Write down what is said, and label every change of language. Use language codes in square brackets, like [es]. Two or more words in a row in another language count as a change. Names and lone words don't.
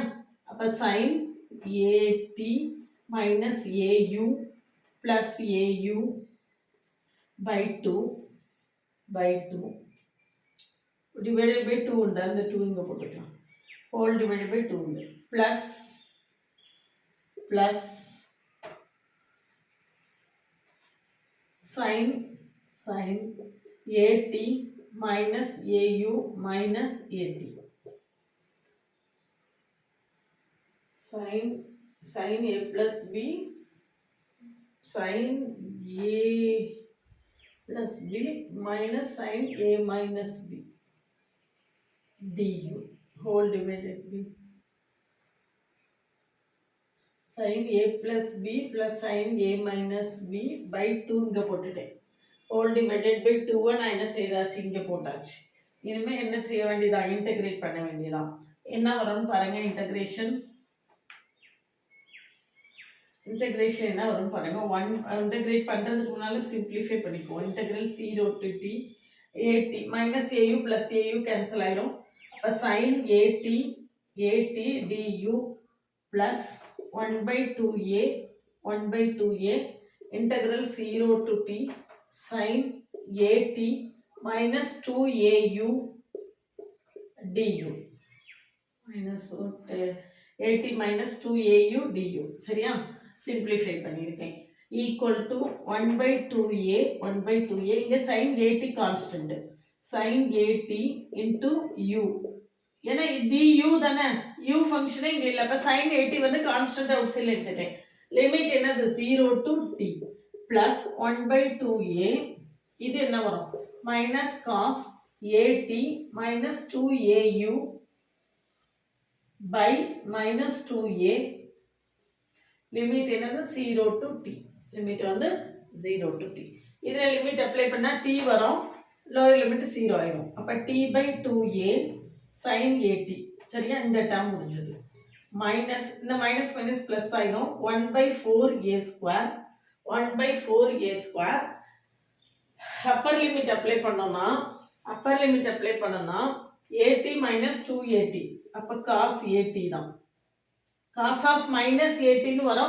[en] அப்போ sine AT minus AU plus AU by 2 divided by 2 [ta] உண்டு, அந்த 2 இங்கே போட்டுக்கலாம், [en] whole divided by 2 உண்டு, ப்ளஸ் sin AT minus AU minus AT. sin A plus B, sin A plus B minus sin A minus B du whole divided by sin A plus B plus sin A minus B by 2 [ta] இங்கே போட்டுட்டேன், [en] whole divided by 2 [ta] நான் என்ன செய்தாச்சு, இங்கே போட்டாச்சு. இனிமேல் என்ன செய்ய வேண்டியதா, இன்டெகிரேட் பண்ண வேண்டியதான். என்ன வரும்னு பாருங்க, இன்டெகிரேஷன் என்ன வரும் பாருங்க. [en] இன்டெகிரேட் [ta] பண்ணுறதுக்கு முன்னால் [en] சிம்பிளிஃபை பண்ணிக்குவோம். integral 0 to T AT minus AU plus AU cancel ஆயிரும். அப்போ sine AT du plus 1/2a integral 0 to T sine AT minus 2au du minus AT minus 2au du. [ta] சரியா? சிம்பிளிஃபை பண்ணியிருக்கேன். [en] equal to 1/2a இங்கே sine AT constant, sine AT into U, ஏன்னா டியூ தானே, U function இங்கே இல்லை. அப்போ sine AT வந்து constant outside எடுத்துட்டேன். limit what, 0 to T plus 1/2a, இது என்ன வரும், minus cos AT minus 2au by minus 2a, லிமிட் என்னது 0 to t, லிமிட் வந்து 0 to t. [ta] இதில் லிமிட் அப்ளை பண்ணால் t வரும், [en] lower limit [ta] 0 ஆயிரும். [en] அப்போ t by 2a sin at. [ta] சரியா? இந்த டேர்ம் முடிஞ்சது. [en] மைனஸ், இந்த மைனஸ் மைனஸ் ப்ளஸ் ஆயிரும், 1/4a square upper limit அப்ளை பண்ணோம்னா at மைனஸ் 2at, அப்போ காஸ் ஏடி தான், cos of minus AT வரும்.